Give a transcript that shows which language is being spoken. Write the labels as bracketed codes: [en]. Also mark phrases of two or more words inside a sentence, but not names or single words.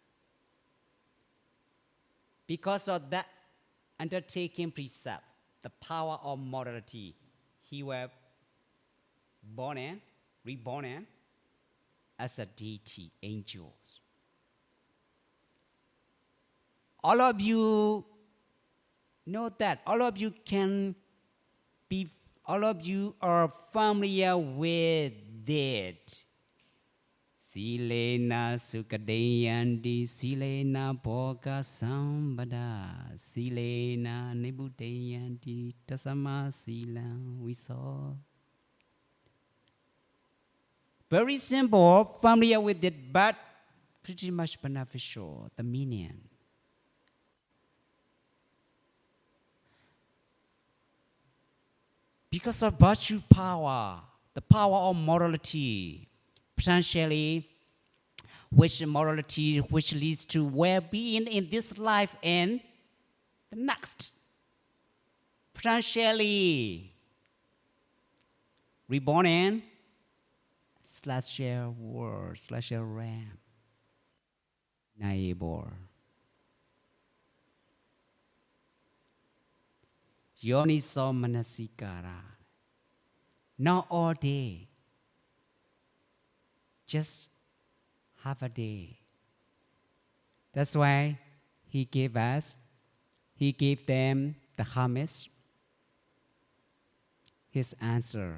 [en] Because of that undertaking precept, the power of morality, he was reborn as a deity, angels. All of you know that. All of you are familiar with it. [pi] Silena Sukadeyanti, Silena Boga Sambada, Silena Nebudeyanti, Tasama Sila, [en] we saw. Very simple, familiar with it, but pretty much beneficial, the meaning. Because of virtue power, the power of morality, potentially which leads to well-being in this life and the next. Potentially reborn in /world /ram neighbor. [pi] Yoniso manasikara. [en] Not all day. Just half a day. That's why he gave them the hermits his answer.